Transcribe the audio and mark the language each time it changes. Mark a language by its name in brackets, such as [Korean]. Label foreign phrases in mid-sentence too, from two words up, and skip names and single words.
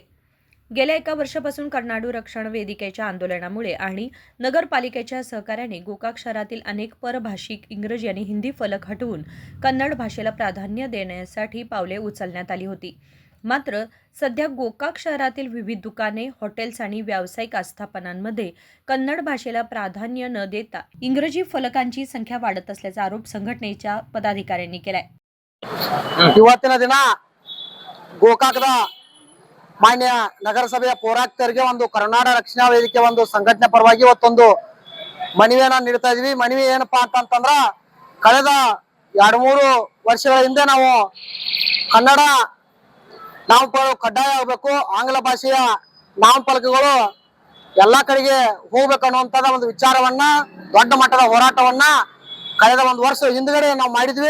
[Marathi] गेल्या 1 वर्षापासून कन्नाडू रक्षण वेदिकेच्या आंदोलनामुळे आणि नगरपालिकेच्या सहकार्याने गोकाक शहरातील अनेक परभाषिक इंग्रजी आणि हिंदी फलक हटवून कन्नड भाषेला प्राधान्य देण्यासाठी पावले उचलण्यात आली होती. मात्र सध्या गोकाक शहरातील विविध दुकाने, हॉटेल्स आणि व्यावसायिक आस्थापनांमध्ये कन्नड भाषेला प्राधान्य न देता इंग्रजी फलकांची संख्या वाढत असल्याचा आरोप संघटनेच्या पदाधिकाऱ्यांनी केलाय. [Kannada] ಇವತ್ತಿನ ದಿನ ಗೋಕಾಕದ ಮಾನ್ಯ ನಗರಸಭೆಯ ಪೌರಾಯುಕ್ತರಿಗೆ ಒಂದು ಕರ್ನಾಟಕ ರಕ್ಷಣಾ ವೇದಿಕೆ ಒಂದು ಸಂಘಟನೆ ಪರವಾಗಿ ಇವತ್ತೊಂದು ಮನವಿಯನ್ನ ನೀಡ್ತಾ ಇದೀವಿ. ಮನವಿ ಏನಪ್ಪಾ ಅಂತಂದ್ರ ಕಳೆದ 2-3 ವರ್ಷಗಳ ಹಿಂದೆ ನಾವು ಕನ್ನಡ ನಾಮಫಲಕ ಕಡ್ಡಾಯ ಆಗಬೇಕು, ಆಂಗ್ಲ ಭಾಷೆಯ ನಾಮಫಲಕಗಳು ಎಲ್ಲಾ ಕಡೆಗೆ ಹೋಗ್ಬೇಕು ಅನ್ನುವಂತ ಒಂದು ವಿಚಾರವನ್ನ, ದೊಡ್ಡ ಮಟ್ಟದ ಹೋರಾಟವನ್ನ ಕಳೆದ 1 ವರ್ಷ ಹಿಂದ್ಗಡೆ ನಾವು ಮಾಡಿದ್ವಿ.